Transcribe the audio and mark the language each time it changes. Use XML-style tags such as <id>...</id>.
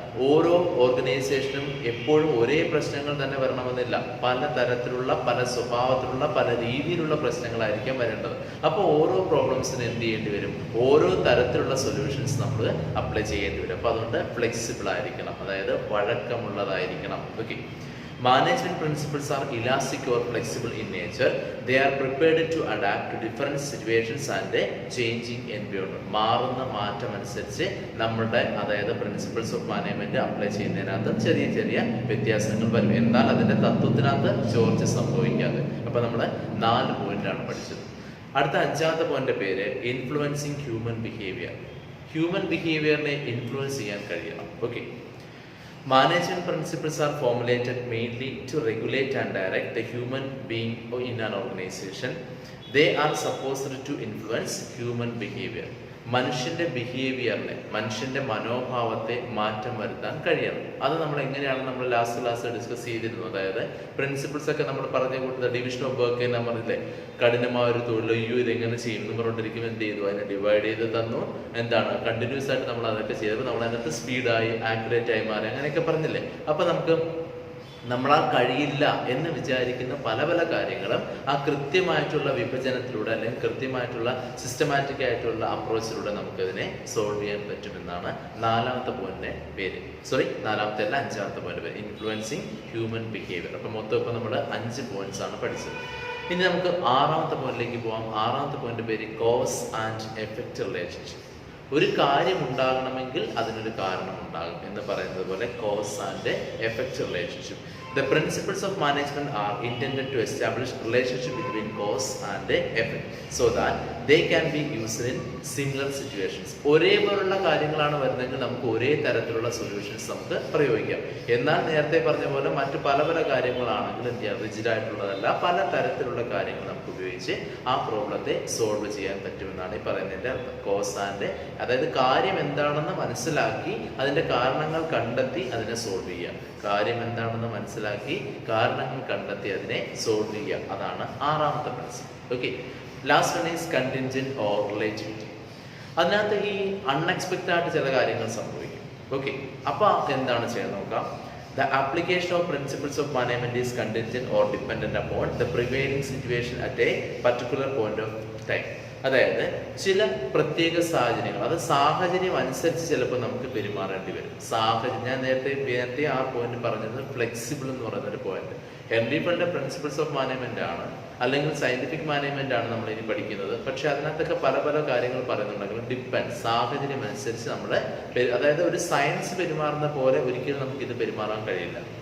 <ml>ഓരോ ഓർഗനൈസേഷനും എപ്പോഴും ഒരേ പ്രശ്നങ്ങൾ തന്നെ വരണമെന്നില്ല. പല തരത്തിലുള്ള, പല സ്വഭാവത്തിലുള്ള, പല രീതിയിലുള്ള പ്രശ്നങ്ങളായിരിക്കാം വരേണ്ടത്. അപ്പോൾ ഓരോ പ്രോബ്ലംസിന് എന്ത് ചെയ്യേണ്ടി വരും? ഓരോ തരത്തിലുള്ള സൊല്യൂഷൻസ് നമ്മൾ അപ്ലൈ ചെയ്യേണ്ടി വരും. അപ്പോൾ അതുകൊണ്ട് ഫ്ലെക്സിബിൾ ആയിരിക്കണം, അതായത് വഴക്കമുള്ളതായിരിക്കണം. Okay.</ml> <en>Management principles are elastic or flexible in nature. They are prepared to adapt to different situations and a changing environment.</en> <ml>മാറുന്ന മാറ്റം അനുസരിച്ച് നമ്മുടെ, അതായത് പ്രിൻസിപ്പിൾസ് ഓഫ് മാനേജ്മെന്റ് അപ്ലൈ ചെയ്യുന്നതിനകത്ത് ചെറിയ ചെറിയ വ്യത്യാസങ്ങൾ വരും. എന്നാൽ അതിന്റെ തത്വത്തിനകത്ത് ചോർച്ച സംഭവിക്കാതെ. അപ്പൊ നമ്മൾ 4 പോയിന്റാണ് പഠിച്ചത്. അടുത്ത 5ാമത്തെ പോയിന്റ് പേര് influencing human behaviour. Human ബിഹേവിയറിനെ influence ചെയ്യാൻ കഴിയണം. Okay.</ml> <en>Management principles are formulated mainly to regulate and direct the human being in an organization. They are supposed to influence human behavior.</en> <ml>മനുഷ്യന്റെ ബിഹേവിയറിനെ, മനുഷ്യന്റെ മനോഭാവത്തെ മാറ്റം വരുത്താൻ കഴിയണം. അത് നമ്മൾ എങ്ങനെയാണ് നമ്മൾ ലാസ്റ്റ് ക്ലാസ് ഡിസ്കസ് ചെയ്തിരുന്നു. അതായത് പ്രിൻസിപ്പിൾസ് ഒക്കെ നമ്മൾ പറഞ്ഞ കൂട്ടത്തിൽ ഡിവിഷൻ ഓഫ് വർക്ക് എന്ന് പറഞ്ഞില്ലേ, കഠിനമായ ഒരു തൊഴിൽ, ഇതെങ്ങനെ ചെയ്യും എന്ന് പറഞ്ഞിരിക്കും. എന്ത് ചെയ്തു? അതിനെ ഡിവൈഡ് ചെയ്ത് തന്നു. എന്താണ്? കണ്ടിന്യൂസ് ആയിട്ട് നമ്മൾ അതൊക്കെ ചെയ്തപ്പോൾ നമ്മൾ അതിനകത്ത് സ്പീഡായി, ആക്യുറേറ്റ് ആയി മാറി, അങ്ങനെയൊക്കെ പറഞ്ഞില്ലേ. അപ്പൊ നമുക്ക് നമ്മളാൽ കഴിയില്ല എന്ന് വിചാരിക്കുന്ന പല പല കാര്യങ്ങളും ആ കൃത്യമായിട്ടുള്ള വിഭജനത്തിലൂടെ, അല്ലെങ്കിൽ കൃത്യമായിട്ടുള്ള സിസ്റ്റമാറ്റിക് ആയിട്ടുള്ള അപ്രോച്ചിലൂടെ നമുക്കതിനെ സോൾവ് ചെയ്യാൻ പറ്റുമെന്നാണ് 4ാമത്തെ പോയിന്റിന്റെ പേര്. 4ാമത്തെ അല്ല, 5ാമത്തെ പോയിന്റ് പേര് ഇൻഫ്ലുവൻസിങ് ഹ്യൂമൻ ബിഹേവിയർ. അപ്പൊ മൊത്തം ഇപ്പൊ നമ്മൾ 5 പോയിന്റ്സ് ആണ് പഠിച്ചത്. ഇനി നമുക്ക് 6ാമത്തെ പോയിന്റിലേക്ക് പോവാം. 6ാമത്തെ പോയിന്റ് പേര് കോസ് ആൻഡ് എഫക്റ്റ് റിലേഷൻഷിപ്പ്. ഒരു കാര്യം ഉണ്ടാകണമെങ്കിൽ അതിനൊരു കാരണം ഉണ്ടാകും എന്ന് പറയുന്നത് പോലെ cause and effect relationship.</ml> <en>The principles of management are intended to establish relationship between cause and effect so that they can be used in similar situations.</en> <ml>ഒരേപോലുള്ള കാര്യങ്ങളാണ് വരുന്നതെങ്കിൽ നമുക്ക് ഒരേ തരത്തിലുള്ള സൊല്യൂഷൻസ് നമുക്ക് പ്രയോഗിക്കാം. എന്നാൽ നേരത്തെ പറഞ്ഞ പോലെ മറ്റു പല പല കാര്യങ്ങളാണെങ്കിൽ എന്ത് ചെയ്യാം? റിജിഡ് ആയിട്ടുള്ളതല്ല, പല തരത്തിലുള്ള കാര്യങ്ങൾ നമുക്ക് ഉപയോഗിച്ച് ആ പ്രോബ്ലത്തെ സോൾവ് ചെയ്യാൻ പറ്റുമെന്നാണ് ഈ പറയുന്നതിന്റെ അർത്ഥം. കോസ് ആൻഡ്, അതായത് കാര്യം എന്താണെന്ന് മനസ്സിലാക്കി അതിന്റെ കാരണങ്ങൾ കണ്ടെത്തി അതിനെ സോൾവ് ചെയ്യുക. കാര്യം എന്താണെന്ന് മനസ്സിലാക്കി കാരണങ്ങൾ കണ്ടെത്തി അതിനെ സോൾവ് ചെയ്യുക. അതാണ് 6ാമത്തെ principle.</ml> <en>Okay. Last one is contingent or relativity.</en> <ml>അതിനകത്ത് ഈ അൺഎക്സ്പെക്റ്റഡ് ആയിട്ട് ചില കാര്യങ്ങൾ സംഭവിക്കും. ഓക്കെ. അപ്പൊ എന്താണ് ചെയ്യാൻ നോക്കാം.</ml> <en>The application of principles of management is contingent or dependent upon the prevailing situation at a particular point of time.</en> <ml>അതായത് ചില പ്രത്യേക സാഹചര്യങ്ങൾ, അത് സാഹചര്യം അനുസരിച്ച് ചിലപ്പോൾ നമുക്ക് പെരുമാറേണ്ടി വരും. ഞാൻ നേരത്തെ ആ പോയിന്റ് പറഞ്ഞത് ഫ്ലെക്സിബിൾ എന്ന് പറയുന്ന ഒരു പോയിന്റ്. ഹെൻറി ഫണ്ടിന്റെ പ്രിൻസിപ്പിൾസ് ഓഫ് മാനേജ്മെന്റ് ആണ്, അല്ലെങ്കിൽ സയന്റിഫിക് മാനേജ്മെന്റ് ആണ് നമ്മൾ ഇനി പഠിക്കുന്നത്. പക്ഷെ അതിനകത്തൊക്കെ പല പല കാര്യങ്ങൾ പറയുന്നുണ്ടെങ്കിലും ഡിപ്പെൻഡ്, സാഹചര്യം അനുസരിച്ച് നമ്മൾ, അതായത് ഒരു സയൻസ് പെരുമാറുന്ന പോലെ ഒരിക്കലും നമുക്ക് ഇത് പെരുമാറാൻ കഴിയില്ല.</ml>